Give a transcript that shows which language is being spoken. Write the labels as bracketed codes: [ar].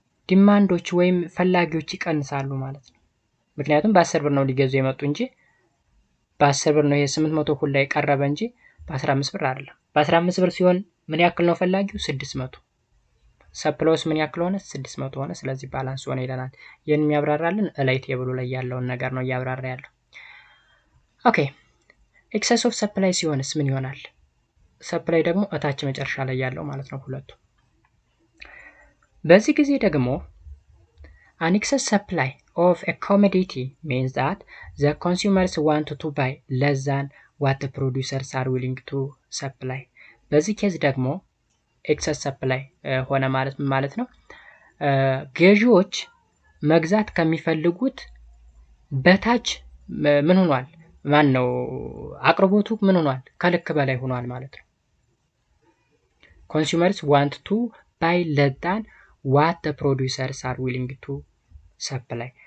[am] ዲማንዶች ወይም ፈላጊዎች ይቀንሳሉ ማለት ነው። ምክንያቱም በ10 ብር ነው ሊገዙ የመጡ እንጂ በ10 ብር ነው ይሄ 800 ሁላ የቀረበ እንጂ በ15 ብር አይደለም። በ15 ብር ሲሆን ምን ያክል ነው ፈላጊው? 600። ሰፕላይስ ምን ያክል ሆነ? 600 ሆነ። ስለዚህ ባላንስ ሆነ ይለናል። ይሄን የሚያብራራልን እላይ ቴብሉ ላይ ያለውን ነገር ነው እያብራራ ያለው። ኦኬ ኤክሰስ ኦፍ ሰፕላይ ሲሆንስ ምን ይሆናል? ሰፕላይ ደግሞ እታች መጨረሻ ላይ ያለው ማለት ነው ሁለቱ። በዚህ ጊዜ ደግሞ [en] an excess supply of a commodity means that the consumers want to buy less than what the producers are willing to supply. [am] በዚህ ኬዝ ደግሞ ኤክሰስ ሰፕላይ ሆነ ማለት ነው ገዢዎች መግዛት ከሚፈልጉት በታች ምን ሆኗል? ማን ነው አቅርቦቱ ምን ሆኗል? ከልክ በላይ ሆኗል ማለት ነው። [en] consumers want to buy less than what the producers are willing to supply.